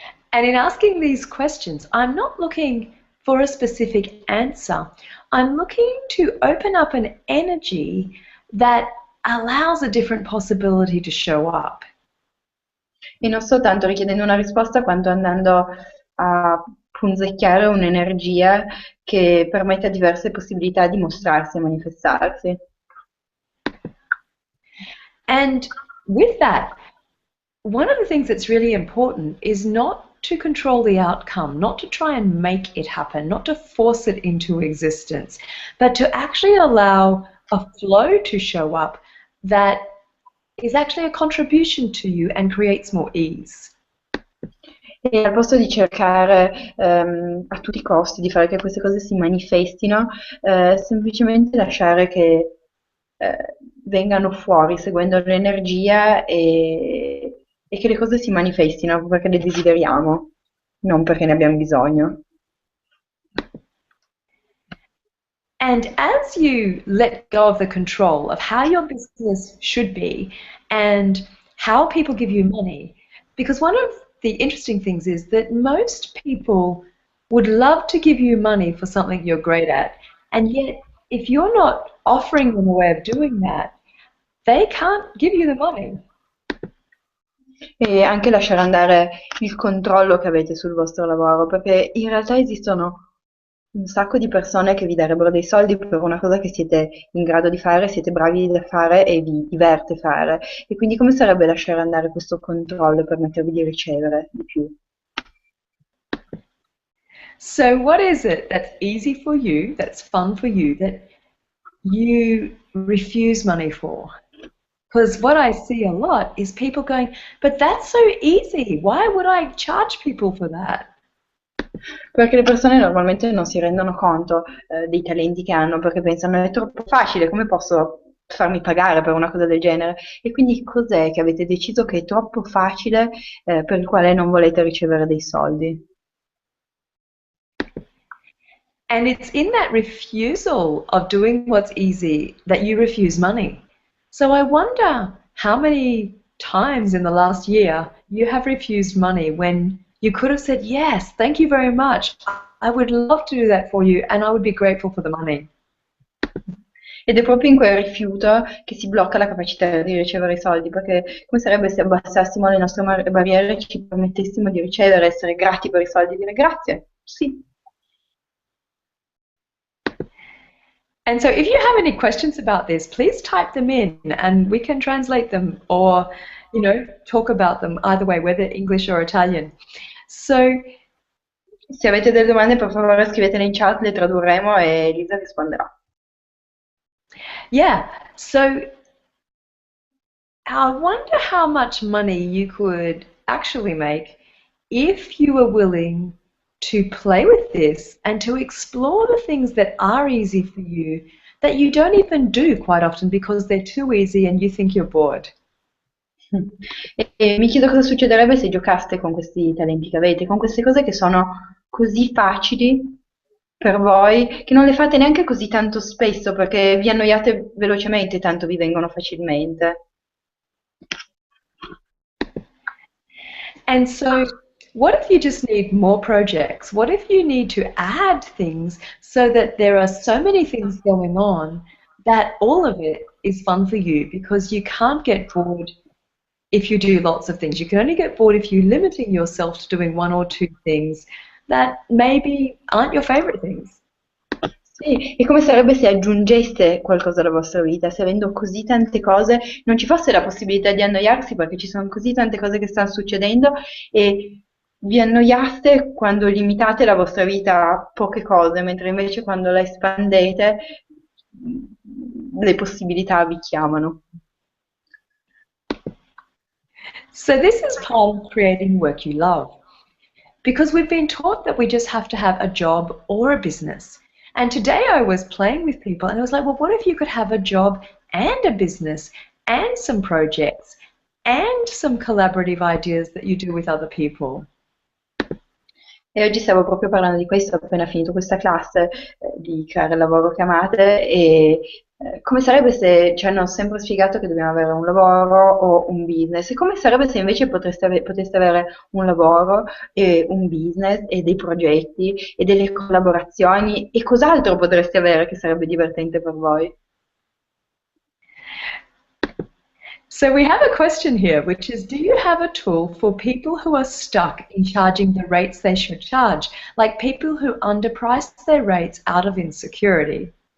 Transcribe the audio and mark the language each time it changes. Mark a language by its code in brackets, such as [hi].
[en] And in asking these questions, I'm not looking for a specific answer. I'm looking to open up an energy that allows a different possibility to show up. [it] E non soltanto richiedendo una risposta, quanto andando a punzecchiare un'energia che permetta diverse possibilità di mostrarsi e manifestarsi. [en] And with that, one of the things that's really important is not to control the outcome, not to try and make it happen, not to force it into existence, but to actually allow a flow to show up that is actually a contribution to you and creates more ease. [it] E al posto di cercare a tutti i costi di fare che queste cose si manifestino, semplicemente lasciare che vengano fuori seguendo l'energia e che le cose si manifestino perché le desideriamo, non perché ne abbiamo bisogno. [en] And as you let go of the control of how your business should be and how people give you money, because one of the interesting things is that most people would love to give you money for something you're great at, and yet if you're not offering them a way of doing that, they can't give you the money. [it] E anche lasciare andare il controllo che avete sul vostro lavoro, perché in realtà esistono un sacco di persone che vi darebbero dei soldi per una cosa che siete in grado di fare, siete bravi da fare e vi diverte fare. E quindi come sarebbe lasciare andare questo controllo e permettervi di ricevere di più? [en] So what is it that's easy for you, that's fun for you, that you refuse money for? Because what I see a lot is people going, but that's so easy. Why would I charge people for that? [it] Perché le persone normalmente non si rendono conto dei talenti che hanno, perché pensano è troppo facile, come posso farmi pagare per una cosa del genere? E quindi cos'è che avete deciso che è troppo facile, per il quale non volete ricevere dei soldi? [en] And it's in that refusal of doing what's easy that you refuse money. So I wonder how many times in the last year you have refused money when you could have said, yes, thank you very much. I would love to do that for you and I would be grateful for the money. [it] Ed è proprio in quel rifiuto che si blocca la capacità di ricevere i soldi, perché come sarebbe se abbassassimo le nostre barriere e ci permettessimo di ricevere, essere grati per i soldi, dire grazie, sì. [en] And so if you have any questions about this, please type them in and we can translate them or, you know, talk about them either way, whether English or Italian. So, [it] Se avete delle domande, per favore scrivetele in chat, le tradurremo e Lisa risponderà. [en] yeah, so I wonder how much money you could actually make if you were willing to play with this and to explore the things that are easy for you that you don't even do quite often because they're too easy and you think you're bored. [it] E mi chiedo cosa succederebbe se giocaste con questi talenti che avete, con queste cose che sono così facili per voi, che non le fate neanche così tanto spesso perché vi annoiate velocemente, tanto vi vengono facilmente. [en] And so what if you just need more projects? What if you need to add things so that there are so many things going on that all of it is fun for you because you can't get bored if you do lots of things. You can only get bored if you're limiting yourself to doing one or two things that maybe aren't your favorite things. [it] Sì, e come sarebbe se aggiungeste qualcosa alla vostra vita, se avendo così tante cose non ci fosse la possibilità di annoiarsi perché ci sono così tante cose che stanno succedendo e vi annoiaste quando limitate la vostra vita a poche cose, mentre invece quando la espandete le possibilità vi chiamano. [en] So this is part of creating work you love. Because we've been taught that we just have to have a job or a business. And today I was playing with people and I was like, well, what if you could have a job and a business and some projects and some collaborative ideas that you do with other people? [it] E oggi stavo proprio parlando di questo, ho appena finito questa classe di creare il lavoro che amate e come sarebbe se ci hanno sempre spiegato che dobbiamo avere un lavoro o un business e come sarebbe se invece poteste avere un lavoro e un business e dei progetti e delle collaborazioni e cos'altro potreste avere che sarebbe divertente per voi? [en] So we have a question here, which is, do you have a tool for people who are stuck in charging the rates they should charge, like people who underprice their rates out of insecurity?